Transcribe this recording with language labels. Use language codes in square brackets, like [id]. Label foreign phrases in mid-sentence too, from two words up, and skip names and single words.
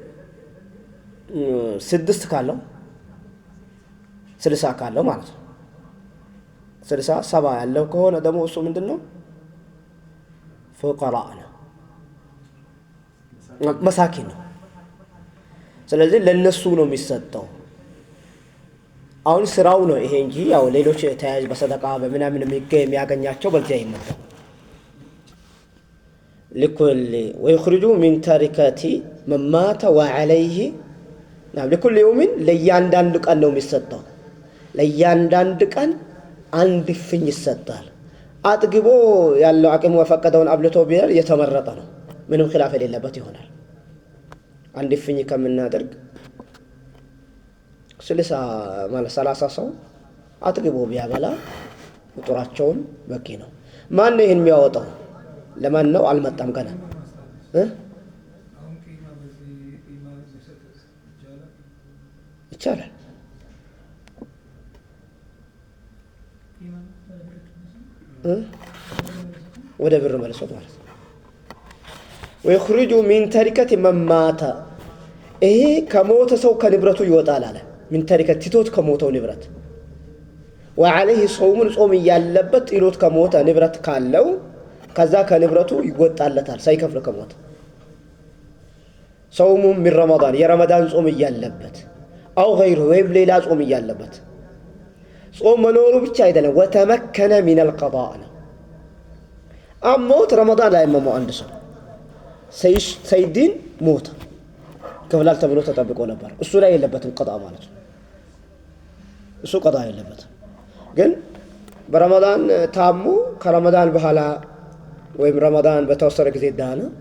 [am] 6 ካለው 60 ካለው ማለት ነው 60 70 ያለው ከሆነ ደግሞ እሱ ምንድነው فقراء ነው መሳኪን ነው ስለዚህ ለነሱ ነው የሚሰጠው አሁን ስራው ነው ይሄ እንጂ ያው ሌሎች ተያያዥ በሰደቃ በመናምን የሚያገኛቸው በዚያ ይመጣው [ar] لكل ويخرج من تركه من مات وعليه نعم لكل يوم [am] ለያንዳንዱ ቀን ነው የሚሰጠው ለያንዳንዱ ቀን አንድ ፍኝ ይሰጣል አጥግቦ ያለው አቅም ወፈቀደውን አብልቶ ቢር የተመረጠ ነው ምንም ኺላፍ የሌለበት ይሆናል አንድ ፍኝ ከምናደርግ 60 ማለት 30 ሰው አጥግቦ ቢያበላ ቁጥራቸውን በቂ ነው ማን ነው ይሄን የሚያወጣው ለማን ነው አልመጣም ገና ይቻላል ወደ ብር መልሶት ማለት [ar] ويخرج من تركه من مات [am] ይሄ ከሞተ ሰው ከንብረቱ ይወጣል አለ [ar] من تركه [am] ትቶት ከሞተው ንብረት [ar] وعليه صوم [am] ጾም ያለበት ኢሎት ከሞተ ንብረት ካለው ከዛ ከንብረቱ ይወጣለታል ሳይከፍል ከሞተ [ar] صوم من رمضان [am] የረመዳን ጾም ያለበት [ar] او غيره [am] ወይም ሌላ ጾም ያለበት ጾም መኖሩ ብቻ አይደለም [ar] وتمكن من القضاء [am] አሞት ረመዳን ላይ አመመው አንድ ሰው ሰይዲን ሞት ከፍላል ተብሎ ተጠብቆ ነበር። እሱ ላይ የለበትም ቀጣ ማለት ነው። እሱ ቀጣ የለበትም። ግን በረመዳን ታሙ ከረመዳን በኋላ ወይም ረመዳን በተወሰነ ጊዜ ዳነ።